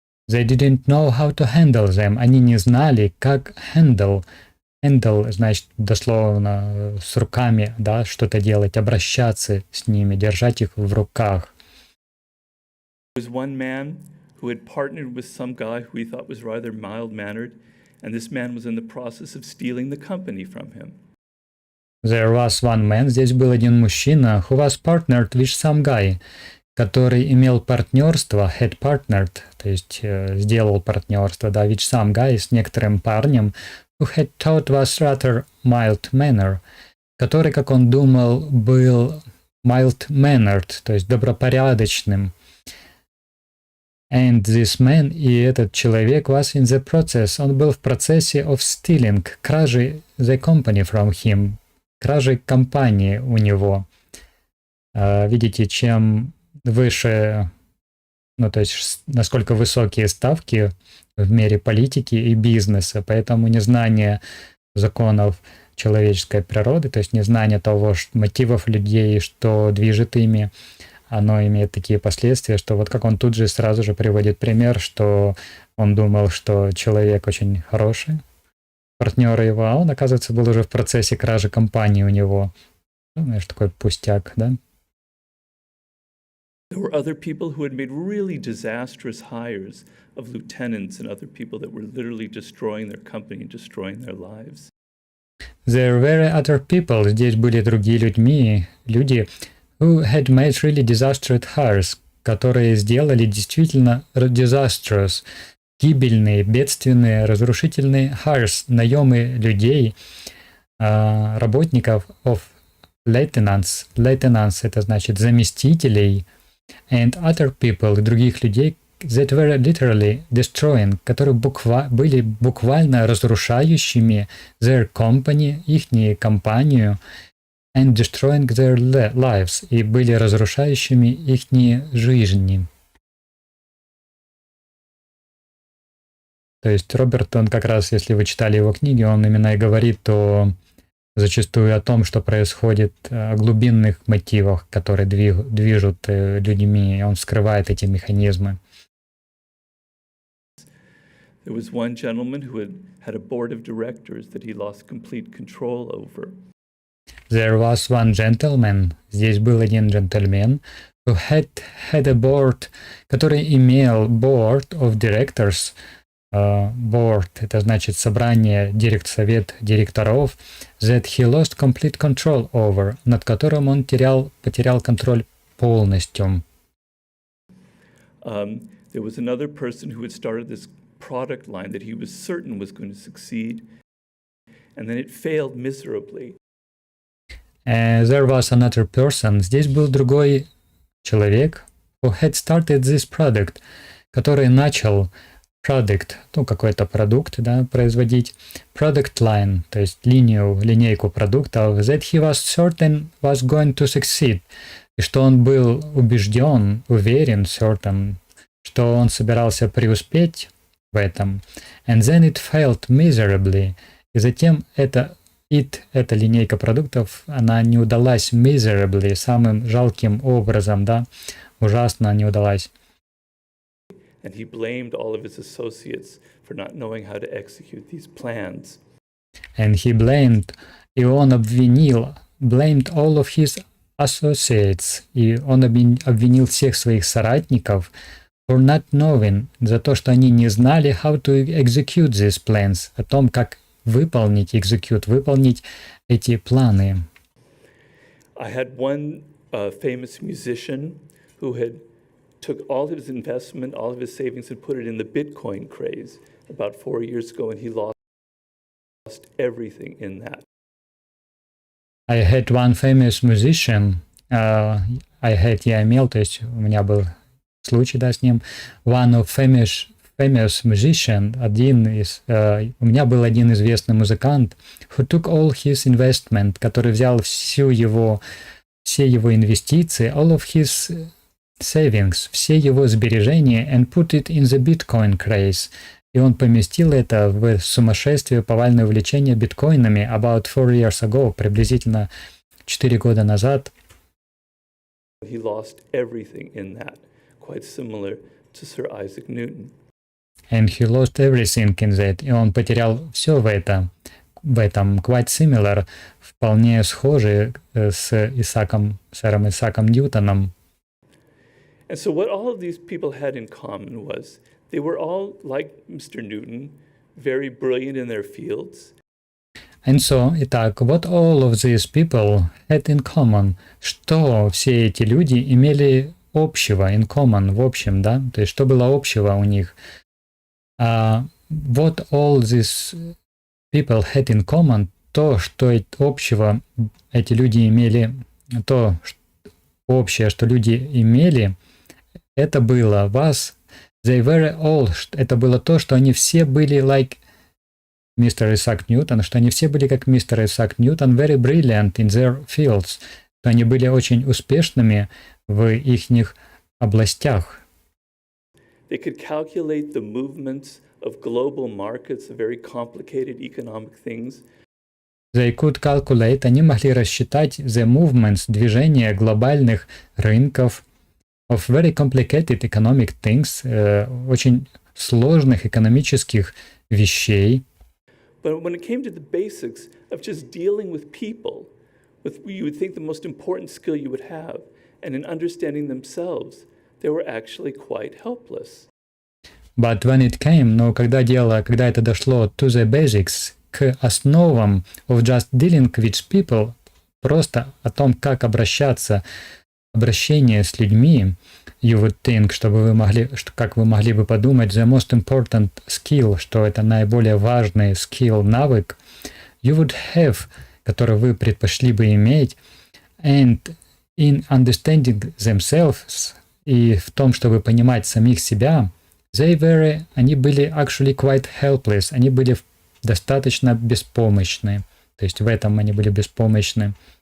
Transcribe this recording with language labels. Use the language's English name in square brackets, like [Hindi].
[English] They didn't know how to handle them. [Russian] Они не знали, как handle. Handle значит дословно с руками, да, что-то делать, обращаться с ними, держать их в руках. [English] There was one man who had partnered with some guy who he thought was rather mild-mannered, and this man was in the process of stealing the company from him. There was one man, [Russian] здесь был один мужчина, [English] who was partnered with some guy, [Russian] который имел партнерство, [English] had partnered, [Russian] то есть сделал партнерство, да, [English] with some guy, [Russian] с некоторым парнем, [English] who had thought was rather mild-mannered, [Russian] который, как он думал, был mild-mannered, то есть добропорядочным. [English] And this man, [Russian] и этот человек, [English] was in the process, [Russian] он был в процессе [English] of stealing, [Russian] кражи [English] the company from him, [Russian] кражи компании у него. Видите, чем выше, то есть насколько высокие ставки в мире политики и бизнеса, поэтому незнание законов человеческой природы, то есть незнание того, мотивов людей, что движет ими, оно имеет такие последствия, что вот как он тут же сразу же приводит пример, что он думал, что человек очень хороший, партнер его, а он, оказывается, был уже в процессе кражи компании у него. Знаешь, такой пустяк, да? [English] There were other people who had made really disastrous hires of lieutenants and other people that were literally destroying their company and destroying their lives. There were other people, [Russian] здесь были другие люди, [English] who had made really disastrous hires, [Russian] которые сделали действительно [English] disastrous, [Russian] гибельные, бедственные, разрушительные [English] hires, [Russian] наемы людей, работников [English] of lieutenants. [Russian] Lieutenants это значит заместителей, [English] and other people, [Russian] других людей, [English] that were literally destroying, [Russian] которые были буквально разрушающими [English] their company, [Russian] ихнюю компанию, [English] and destroying their lives, [Russian] и были разрушающими ихние жизни. То есть Роберт, он как раз, если вы читали его книги, он именно и говорит зачастую о том, что происходит, о глубинных мотивах, которые движут людьми, и он вскрывает эти механизмы. [English] There was one gentleman who had a board of directors that he lost complete control over. There was one gentleman, [Russian] здесь был один джентльмен, [English] who had a board, [Russian] который имел [English] board of directors. [Russian] Board — это значит собрание, совет директоров, [English] that he lost complete control over, [Russian] над которым он потерял контроль полностью. [English] There was another person who had started this product line that he was certain was going to succeed, and then it failed miserably. There was another person, [Russian] здесь был другой человек, [English] who had started this product, [Russian] который начал [English] product, [Russian] какой-то продукт, да, производить, [English] product line, [Russian] то есть линейку продуктов, [English] that he was certain was going to succeed, [Russian] и что он был уверен, certain, что он собирался преуспеть в этом, [English] and then it failed miserably, [Russian] и затем эта линейка продуктов, она не удалась miserably, самым жалким образом, да, ужасно не удалась. [English] And he blamed all of his associates for not knowing how to execute these plans. And he blamed, [Russian] и он blamed [English] all of his associates, [Russian] и он обвинил всех своих соратников [English] for not knowing, [Russian] за то, что они не знали [English] how to execute these plans, [Russian] о том, как выполнить эти планы. [English] I had one famous musician who took all of his investment, all of his savings, and put it in the Bitcoin craze about 4 years ago, and he lost everything in that. I had one famous musician, [Russian] я имел, то есть у меня был случай, да, с ним. [English] One of famous musician, [Russian] у меня был один известный музыкант, [English] who took all his investment, [Russian] который взял все его инвестиции, [English] all of his savings, [Russian] все его сбережения, [English] and put it in the Bitcoin craze. [Russian] И он поместил это в сумасшествие, повальное увлечение биткоинами [English] about 4 years ago, [Russian] приблизительно 4 года назад. [English] He lost everything in that, quite similar to Sir Isaac Newton. And he lost everything in that. [Russian] И он потерял все в этом, [English] quite similar, [Russian] вполне схожий с сэром Исааком Ньютоном. [English] And so what all of these people had in common was they were all, like Mr. Newton, very brilliant in their fields. And so, [Russian] итак, [English] what all of these people had in common, [Russian] что все эти люди имели общего, in common, в общем, да, то есть что было общего у них. [English] What all these people had in common, [Russian] то, что общего эти люди имели, то общее, что люди имели, это было [English] they were all, [Russian] это было то, что они все были like мистер Исаак Ньютон, что они все были как мистер Исаак Ньютон, [English] very brilliant in their fields, [Russian] что они были очень успешными в ихних областях. [English] They could calculate the movements of global markets, very complicated economic things. They could calculate, [Russian] они могли рассчитать [English] the movements, [Russian] движения глобальных рынков, [English] of very complicated economic things, [Russian] очень сложных экономических вещей. [English] But when it came to the basics of just dealing with people, you would think the most important skill you would have, and in understanding themselves, they were actually quite helpless. But when it came, [Russian] но когда это дошло [English] to the basics, [Russian] к основам [English] of just dealing with people, [Russian] просто о том, как обращение с людьми, [English] you would think, [Russian] как вы могли бы подумать, [English] the most important skill, [Russian] что это наиболее важный skill, навык, [English] you would have, [Russian] который вы предпочли бы иметь, [English] and in understanding themselves, [Russian] и в том, чтобы понимать самих себя, они были [English] actually quite helpless, [Russian] они были достаточно беспомощны, то есть в этом они были беспомощны.